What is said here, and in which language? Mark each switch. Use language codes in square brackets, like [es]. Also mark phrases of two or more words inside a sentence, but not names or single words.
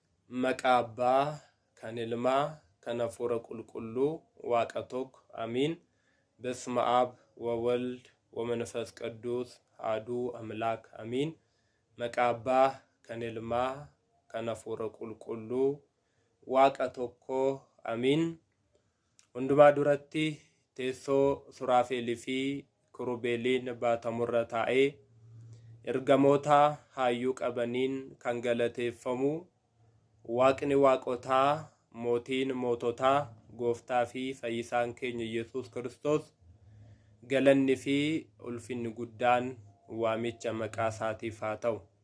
[om] Maqaa Abbaa, kan Ilmaa, kan Hafuura Qulqulluu, Waaqa tokko አሚን። [gez] በስመ አብ ወወልድ ወመንፈስ ቅዱስ አሐዱ አምላክ አሚን። [om] Maqaa Abbaa, kan Ilmaa, kan Hafuura Qulqulluu, Waaqa tokko አሚን። Hundumaa duratti teessoo Suraafeelii fi Kirubeeliin baatamurra taa'ee ergamoota hayyuu qabaniin kan galateeffamu Waaqni waaqotaa, mootiin moototaa, gooftaa fi fayyisaan keenya Yesuus Kiristoos galanni fi ulfinni guddaan waamicha maqaa isaatiif haa ta'u.